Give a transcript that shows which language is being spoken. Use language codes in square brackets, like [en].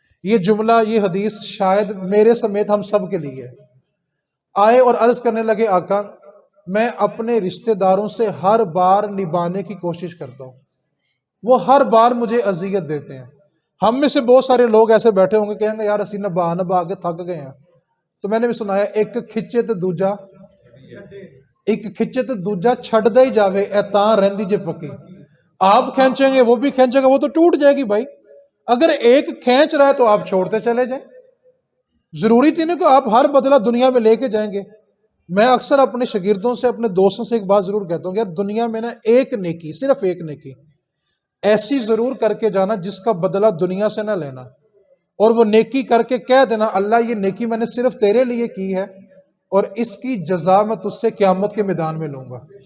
[ur] یہ جملہ، یہ حدیث شاید میرے سمیت ہم سب کے لیے آئے اور عرض کرنے لگے آقا میں اپنے رشتہ داروں سے ہر بار نبھانے کی کوشش کرتا ہوں، وہ ہر بار مجھے اذیت دیتے ہیں. ہم میں سے بہت سارے لوگ ایسے بیٹھے ہوں گے کہیں گے یار اسی نبھا کے تھک گئے ہیں. تو میں نے بھی سنایا [pa] ایک کھچے تے دوجا، ایک کھچے تے دوجا چھڑ دے ہی جاوے اے تاں رہندی جے پکی. [ur] آپ کھینچیں گے وہ بھی کھینچے گا، وہ تو ٹوٹ جائے گی بھائی. اگر ایک کھینچ رہا ہے تو آپ چھوڑتے چلے جائیں. ضروری تھی نہیں کہ آپ ہر بدلہ دنیا میں لے کے جائیں گے. میں اکثر اپنے شاگردوں سے، اپنے دوستوں سے ایک بات ضرور کہتا ہوں کہ یار دنیا میں نا ایک نیکی، صرف ایک نیکی ایسی ضرور کر کے جانا جس کا بدلہ دنیا سے نہ لینا، اور وہ نیکی کر کے کہہ دینا اللہ یہ نیکی میں نے صرف تیرے لیے کی ہے اور اس کی جزا میں تجھ سے قیامت کے میدان میں لوں گا.